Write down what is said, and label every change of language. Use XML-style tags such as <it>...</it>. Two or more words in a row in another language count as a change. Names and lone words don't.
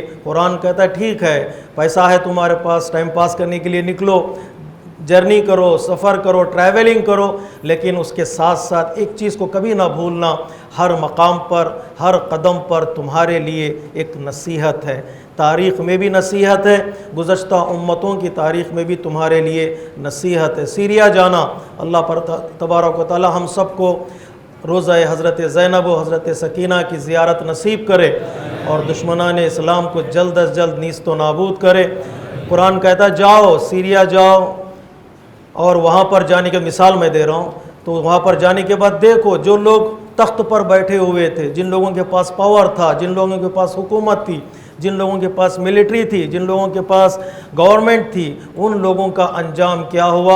<ur>قرآن کہتا ہے ٹھیک ہے، پیسہ ہے تمہارے پاس، ٹائم پاس کرنے کے لیے نکلو، جرنی کرو، سفر کرو، ٹریولنگ کرو، لیکن اس کے ساتھ ساتھ ایک چیز کو کبھی نہ بھولنا، ہر مقام پر، ہر قدم پر تمہارے لیے ایک نصیحت ہے، تاریخ میں بھی نصیحت ہے، گزشتہ امتوں کی تاریخ میں بھی تمہارے لیے نصیحت ہے۔ سیریا جانا، اللہ پر</ur> <ar>تبارک و تعالی</ar> <ur>ہم سب کو روضہ حضرت زینب و حضرت سکینہ کی زیارت نصیب کرے اور دشمنان اسلام کو جلد از جلد نیست و نابود کرے۔ قرآن کہتا ہے جاؤ سیریا جاؤ، اور وہاں پر جانے کی مثال میں دے رہا ہوں، تو وہاں پر جانے کے بعد دیکھو جو لوگ تخت پر بیٹھے ہوئے تھے، جن لوگوں کے پاس پاور تھا، جن لوگوں کے پاس حکومت تھی، جن لوگوں کے پاس ملٹری تھی، جن لوگوں کے پاس گورنمنٹ تھی، ان لوگوں کا انجام کیا ہوا۔</ur>